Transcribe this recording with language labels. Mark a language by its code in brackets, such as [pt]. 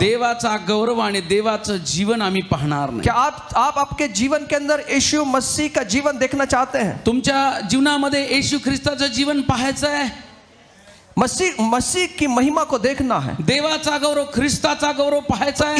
[mr] देवाचा गौरव आणि देवाचं जीवन आम्ही पाहणार नाही। [hi] क्या आप आपके जीवन के अंदर यीशु मसीह का जीवन देखना चाहते हैं? [mr] तुमच्या जीवनामध्ये येशू ख्रिस्ताचं जीवन पाहायचं आहे, [hi] मसीह की महिमा को देखना है, [mr] देवाचा गौरव, ख्रिस्ताचा गौरव पाहायचा आहे।